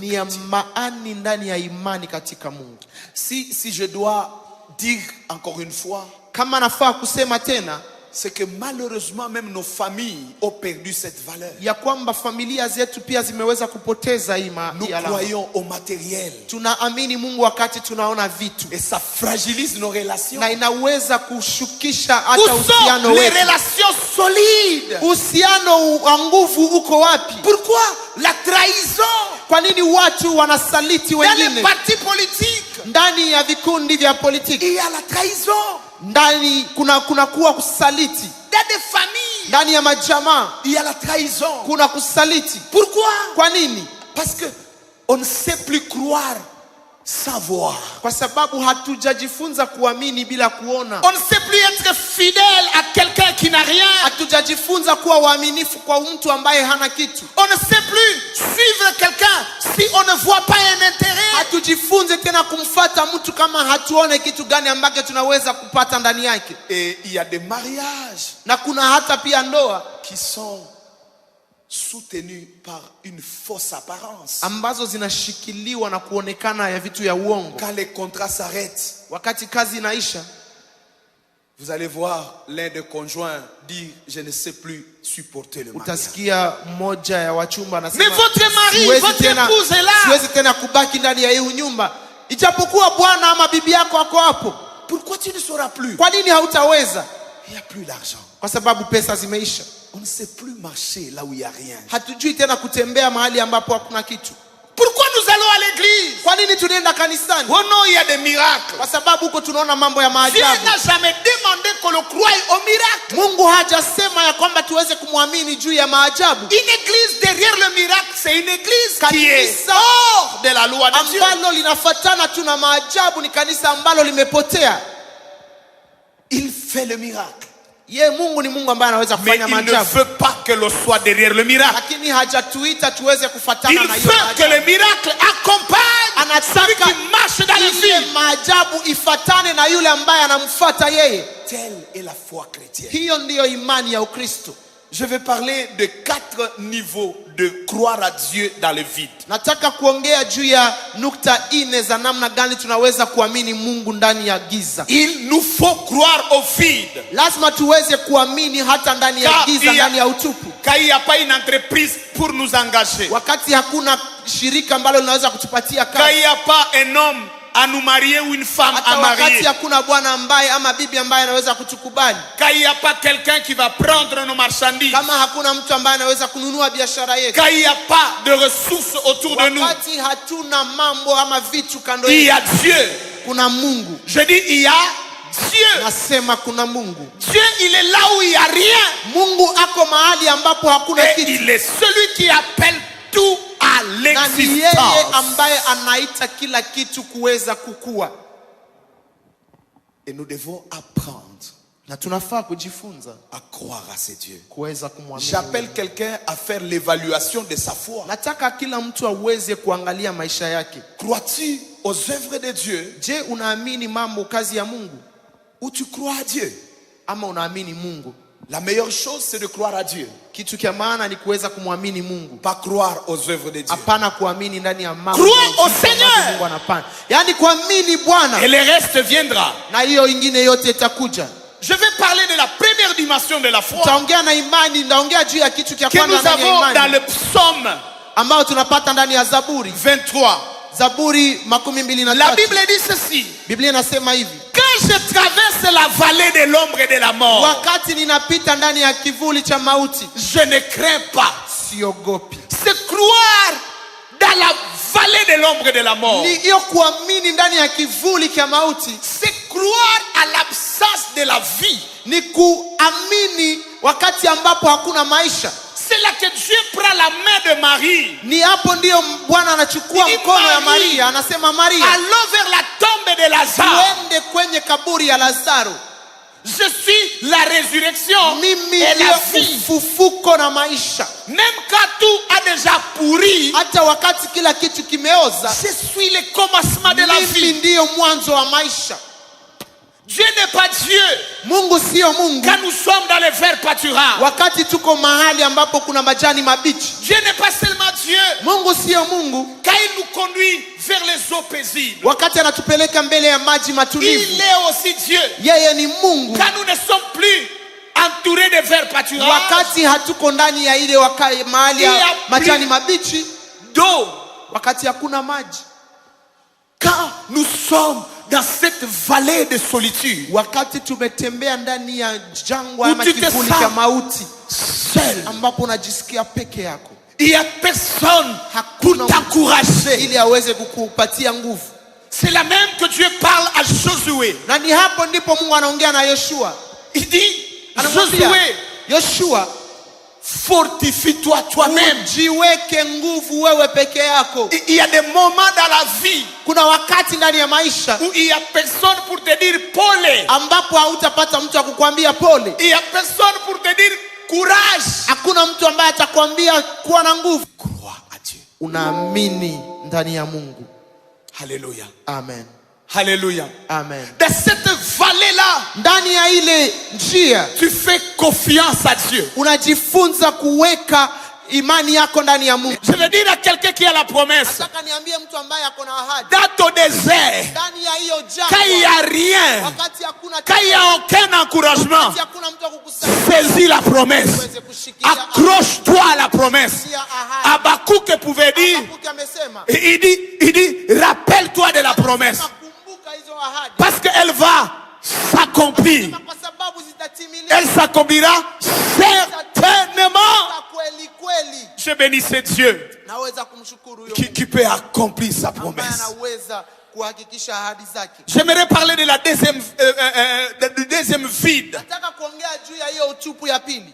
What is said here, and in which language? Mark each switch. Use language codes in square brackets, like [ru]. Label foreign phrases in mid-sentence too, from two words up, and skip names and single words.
[sw] ni ya maani ndani ya imani katika Mungu. [fr] Si je dois dire encore une fois, [sw] Kama nafaa kusema tena [fr] c'est que malheureusement même nos familles ont perdu cette valeur. [sw] ya kwamba familia zetu pia zimeweza kupoteza hii [fr] Nous [sw] alama. [fr] croyons au matériel [sw] Tunaamini Mungu wakati tunaona vitu, [fr] et ça fragilise nos relations. [sw] na inaweza kushukisha [fr] Où [sw] hata [fr] sont [sw] uhusiano [fr] les [sw] wetu. [fr] relations solides? [sw] Uhusiano wa nguvu uko wapi? [fr] Pourquoi la trahison [sw] Kwa nini watu wanasaliti [fr] dans les [sw] wengine? [fr] partis politiques? [sw] Ndani ya vikundi vya politiki, [fr] Il y a la trahison [sw] ndani kuna kuwa kusaliti. [fr] dans des familles. [sw] Ndani ya majamaa [fr] Il y a la trahison. [sw] kuna kusaliti. [fr] Pourquoi? [sw] Kwa nini? [fr] Parce que on ne sait plus croire sans voir. [sw] Kwa sababu hatujajifunza kuamini bila kuona. [fr] On ne sait plus être fidèle à quelqu'un qui n'a rien. [sw] Hatujajifunza kuwa waaminifu kwa mtu ambaye hana kitu. [fr] On ne sait plus suivre quelqu'un si on ne voit pas un intérêt. [sw] Hatujifunze tena kumfata mtu kama hatuone kitu gani ambacho tunaweza kupata ndani yake. [fr] Et il y a des mariages [sw] Na kuna hata pia ndoa [fr] qui sont soutenues par une fausse apparence. [sw] ambazo zinashikiliwa na kuonekana ya vitu ya uongo. [fr] Quand les contrats s'arrêtent, [sw] Wakati kazi inaisha, [fr] vous allez voir l'un des conjoints dire je ne sais plus supporter le mariage. [sw] utasikia mmoja ya wachumba anasema, [fr] Mais votre mari, [sw] siwezi [fr] votre [sw] tena- [fr] épouse est là. [sw] siwezi tena kubaki ndani ya hii nyumba, ijapokuwa bwana ama bibi yako ako hapo. [fr] Pourquoi tu ne sauras plus? [sw] Kwa nini hautaweza? [fr] Il n'y a plus d'argent. [sw] Kwa sababu pesa zimeisha. [fr] On ne sait plus marcher là où il n'y a rien. [sw] Hatujui tena kutembea mahali ambapo hakuna kitu. [fr] Pourquoi nous allons à l'église? [sw] Kwa nini tunaenda kanisani? [fr] Oh non, il y a des miracles. [sw] Kwa sababu huko tunaona mambo ya [fr] Dieu [sw] maajabu. [fr] n'a jamais demandé qu'on le croie au miracle. [sw] Mungu hajasema ya kwamba tuweze kumwamini juu ya maajabu. [fr] Une église derrière le miracle, c'est une église qui est [sw] Kanisa [fr] hors de la loi de Dieu. [sw] ambalo linafuatana tu na maajabu ni kanisa ambalo limepotea. [fr] Il fait le miracle. [sw] Ye Mungu ni Mungu ambaye anaweza [fr] Mais [sw] kufanya [fr] il ne [sw] maajabu. [fr] veut pas que l'on soit derrière le miracle. [sw] Lakini hajatuita tuweze [fr] Il [sw] kufuatana na hiyo [fr] veut que [sw] maajabu. [fr] le miracle accompagne celui [sw] Anataka [fr] qui marche dans les [sw] ile [fr] villes. [sw] maajabu ifatane na yule ambaye anamfuata yeye. [fr] Telle est la foi chrétienne. [sw] Hiyo ndiyo imani ya Ukristo. [fr] Je vais parler de 4 niveaux de croire à Dieu dans le vide. [sw] Nataka kuongea juu ya nukta 4 za namna gani tunaweza kuamini Mungu ndani ya giza. [fr] Il nous faut croire au vide. [sw] Lazima tuweze kuamini hata ndani ya giza, ndani ya utupu. [fr] Quand il n'y a pas une entreprise pour nous engager. [sw] Wakati hakuna shirika ambalo linaweza kutupatia [fr] Quand il [sw] kazi. [fr] n'y a pas un homme à nous marier ou une femme [sw] Hata [fr] à [sw] wakati [fr] marier. [sw] hakuna bwana ambaye ama bibi ambaye anaweza kutukubali. [fr] Quand il n'y a pas quelqu'un qui va prendre nos marchandises. [sw] Kama hakuna mtu ambaye anaweza kununua biashara yetu. [fr] Quand il n'y a pas de ressources autour de nous. [sw] Wakati hatuna mambo ama vitu kando [fr] Il y a [sw] yetu. [fr] Dieu. [sw] Kuna Mungu. [fr] Je dis il y a Dieu. [sw] Nasema kuna Mungu. [fr] Dieu, il est là où il n'y a rien. [sw] Mungu ako mahali ambapo hakuna [fr] Et [sw] kitu. [fr] il est celui qui appelle tout à [sw] Na ni yeye [fr] l'existence. [sw] ambaye anaita kila kitu kuweza kukua. [fr] Et nous devons apprendre [sw] Na tunafaa kujifunza [fr] à croire à ces dieux. [sw] kuweza kumwamini. [fr] J'appelle quelqu'un à faire l'évaluation de sa foi. [sw] Nataka kila mtu aweze kuangalia maisha yake. [fr] Crois-tu aux œuvres de Dieu [sw] Je, unaamini mambo kazi ya Mungu [fr] ou tu crois à Dieu? [sw] ama unaamini Mungu? [fr] La meilleure chose, c'est de croire à Dieu. [sw] Kitu kia maana ni kuweza kumwamini Mungu. [fr] Pas croire aux œuvres de Dieu. [sw] Hapana kuamini ndani ya mambo. [fr] Crois [sw] ya [fr] au [sw] vitu [fr] Seigneur. [sw] ambavyo Mungu anafanya. Yaani kuamini Bwana [fr] Et le reste viendra. [sw] na hiyo ingine yote itakuja. [fr] Je vais parler de la première dimension de la foi [sw] Taongea na imani, ndaongea juu ya kitu kia [fr] que [sw] kwanza [fr] nous [sw] ndani ya [fr] avons dans [sw] imani [fr] le psaume [sw] ambao tunapata ndani ya Zaburi. [fr] 23. [sw] Zaburi [fr] La [sw] 23. [fr] Bible dit ceci. [sw] Biblia inasema hivi: [fr] Quand je traverse la vallée de l'ombre et de la mort, [sw] wakati ninapita ndani ya kivuli cha mauti, [fr] je ne crains pas. [sw] siogopi. [fr] C'est croire dans la vallée de l'ombre et de la mort. [sw] Ni hiyo kuamini ndani ya kivuli cha mauti, [fr] C'est croire à l'absence de la vie. [sw] ni kuamini wakati ambapo hakuna maisha. [fr] C'est là que Dieu prend la main de Marie. [sw] Ni hapo ndio Bwana anachukua Ni mkono ya Maria. Maria, anasema Maria, [fr] Allons vers la tombe de Lazare. [sw] tuende kwenye kaburi ya Lazaro. [fr] Je suis la résurrection [sw] Mimi [fr] et [sw] ndio [fr] la vie. [sw] ufufuko na maisha. [fr] Même quand tout a déjà pourri, [sw] Hata wakati kila kitu kimeoza, [fr] je suis le commencement de la [sw] mimi [fr] vie. [sw] ndiyo mwanzo wa maisha. [fr] Dieu n'est pas Dieu [sw] Mungu sio Mungu [fr] quand nous sommes dans les verts pâturages. [sw] wakati tuko mahali ambapo kuna majani mabichi. [fr] Dieu n'est pas seulement Dieu [sw] Mungu sio Mungu [fr] quand il nous conduit vers les eaux paisibles. [sw] wakati anatupeleka mbele ya maji [fr] Il [sw] matulivu. [fr] est aussi Dieu [sw] Yeye ni Mungu [fr] quand nous ne sommes plus entourés de verts pâturages, [sw] wakati hatuko ndani ya ile mahali [fr] Il y [sw] ya [fr] a [sw] majani [fr] plus [sw] mabichi, [fr] d'eau. [sw] wakati hakuna maji, [fr] Quand nous sommes dans cette vallée de solitude, [sw] wakati tumetembea ndani ya jangwa ama [fr] Où tu te [sw] kivuli [fr] sens [sw] cha mauti, [fr] seul, [sw] ambapo unajisikia peke yako, [fr] il n'y a personne pour [sw] hakuna [fr] t'encourager. [sw] ili aweze kukupatia nguvu. [fr] C'est la même que Dieu parle à Josué. [sw] Na ni hapo ndipo Mungu anaongea na Yoshua. [fr] Il dit, [sw] Anamwambia [fr] Josué, [sw] Yoshua, [fr] fortifie-toi toi-même. [sw] ujiweke nguvu wewe peke yako. [fr] Il y a des moments dans la vie [sw] Kuna wakati ndani ya maisha [fr] où il n'y a personne pour te dire pole. [sw] ambapo hautapata mtu akukwambia pole. [fr] Il n'y a personne pour te dire courage. [sw] Hakuna mtu ambaye atakwambia kuwa na nguvu. [fr] Crois à Dieu. [sw] Unaamini ndani ya Mungu. [fr] Alléluia. Amen. Alléluia. Amen. Dans cette vallée-là, [sw] Ndani ya ile njia [fr] tu fais confiance à Dieu. [sw] unajifunza kuweka imani yako ndani ya Mungu. [fr] Je veux dire à quelqu'un qui a la promesse, [sw] Nataka niambie mtu ambaye ako na ahadi. [fr] dans ton désert, [sw] Ndani ya hiyo [fr] quand il n'y [sw] jangwa, [fr] a rien, [sw] wakati hakuna [fr] quand il n'y a aucun encouragement, [sw] wakati hakuna mtu wa kukusaidia, [fr] saisis la promesse. [sw] uweze kushikilia [fr] Accroche-toi à la promesse. [sw] ahadi. [fr] Habakkuk pouvait dire, [sw] Habakuki amesema, [fr] il dit, rappelle-toi de la promesse. [sw] kumbuka hizo ahadi. [fr] Parce qu'elle va s'accomplir. [sw] Kwa sababu zitatimilika [fr] Elle s'accomplira certainement. [sw] kweli kweli. [fr] Je bénis ce Dieu [sw] Naweza kumshukuru huyo [fr] qui peut accomplir sa [sw] ambaye [fr] promesse. [sw] anaweza kuhakikisha ahadi zake. [fr] J'aimerais parler de la deuxième vide. [sw] Nataka kuongea juu ya hiyo utupu ya pili.